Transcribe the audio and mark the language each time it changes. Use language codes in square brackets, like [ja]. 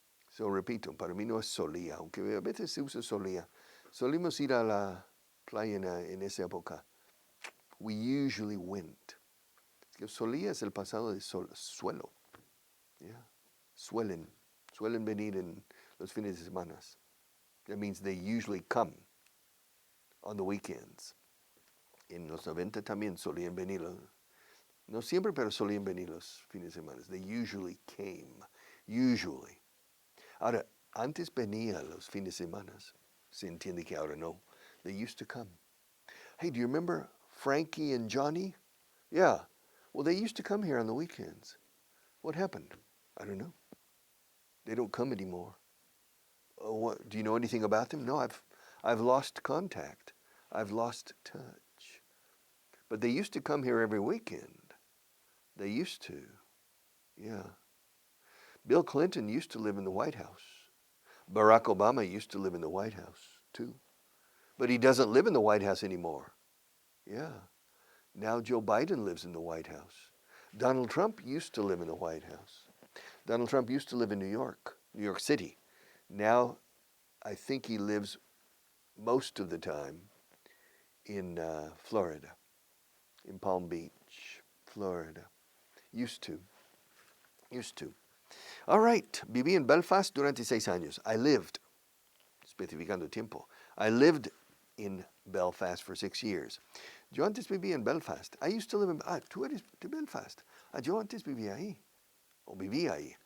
[es] So repito, para mí no es solía, aunque a veces se usa solía. Solimos ir a la playa en esa época. [en] We usually went. [es] Solía es el pasado de suelo. Yeah. Suelen venir en los fines de semana. [en] That means they usually come on the weekends. [es] En los 90 también solían venir, no siempre, pero solían venir los fines de semana. [en] They usually came. Usually. [es] Ahora, antes venía los fines de semana. Se entiende que ahora no. [en] They used to come. Hey, do you remember Frankie and Johnny? Yeah. Well, they used to come here on the weekends. What happened? I don't know. They don't come anymore. Do you know anything about them? No, I've lost contact. I've lost touch. But they used to come here every weekend. They used to. Yeah. Bill Clinton used to live in the White House. Barack Obama used to live in the White House, too. But he doesn't live in the White House anymore. Yeah. Now Joe Biden lives in the White House. Donald Trump used to live in the White House. Donald Trump used to live in New York City. Now, I think he lives most of the time in Florida, in Palm Beach, Florida. Used to. All right, [es] viví en Belfast durante 6 años. [en] I lived, [es] especificando tiempo, [en] I lived in Belfast for 6 years. [es] Yo antes vivía en Belfast. [en] I used to live in, [es] tú eres de Belfast. Yo antes vivía ahí, o vivía ahí.